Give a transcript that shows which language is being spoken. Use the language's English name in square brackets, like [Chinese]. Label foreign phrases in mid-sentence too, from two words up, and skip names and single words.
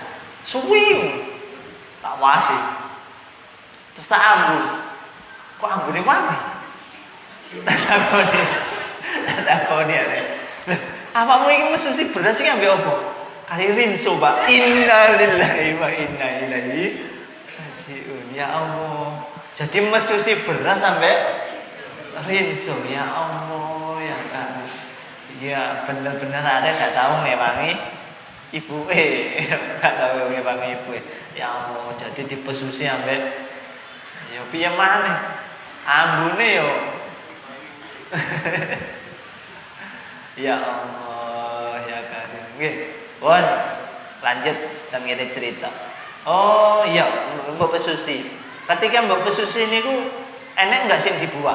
[Javanese] Suwi. Tak wasi. Terus tak ambun. Kok ambune wangi? Tak takoni arek. Awakmu iki mesusi beras iki ambek opo? Kali rinso, Pak. [Arabic] Innalillahi wa inna ilaihi rajiun. Ya Allah. [Indonesian] Jadi [Javanese] mesusi beras [Indonesian] sampai rinso. [Arabic] Ya Allah, [Indonesian] ya kan. Ya bener-bener ada gak tahu ngewangi ibu gak tahu ngewangi ibu. [Arabic] Ya Allah, [Indonesian] jadi dipesusi sampai ya [Javanese] piye maneh? Ambune yo. Ya Allah, ya kan. Nggih. Pun lanjut dan ngene cerita. Oh iya, mbok pesusi. Ketika mbok pesusi niku enek enggak sing dibuang?